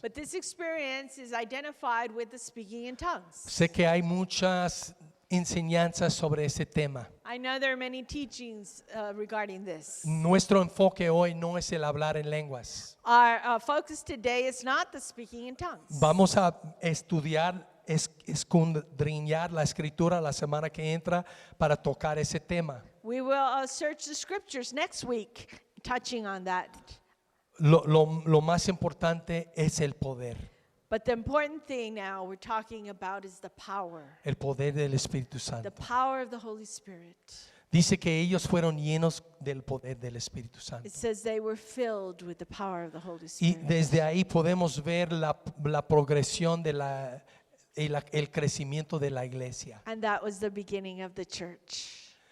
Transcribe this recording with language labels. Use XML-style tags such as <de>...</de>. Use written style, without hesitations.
<en>But this experience is identified with the speaking in tongues.</en> <es>Sé que hay muchas enseñanzas sobre ese tema.</es> <en>I know there are many teachings regarding this.</en> <es>Nuestro enfoque hoy no es el hablar en lenguas.</es> <en>Our focus today is not the speaking in tongues.</en> <es>Vamos a estudiar, escudriñar la escritura la semana que entra para tocar ese tema.</es> <en>We will search the scriptures next week, touching on that.</en> <es>Lo más importante es el poder.</es> <en>But the important thing now we're talking about is the power.</en> <es>El poder del Espíritu</es> <en>The</en> <es>Santo.</es> <en>power of the Holy Spirit.</en> <es>Dice que ellos fueron llenos del poder del Espíritu Santo.</es> <en>It says they were filled with the power of the Holy</en> <es>Y</es> <en>Spirit.</en> <es>desde ahí podemos ver la progresión de el crecimiento de la iglesia.</es> <en>And that was the beginning of the church.</en>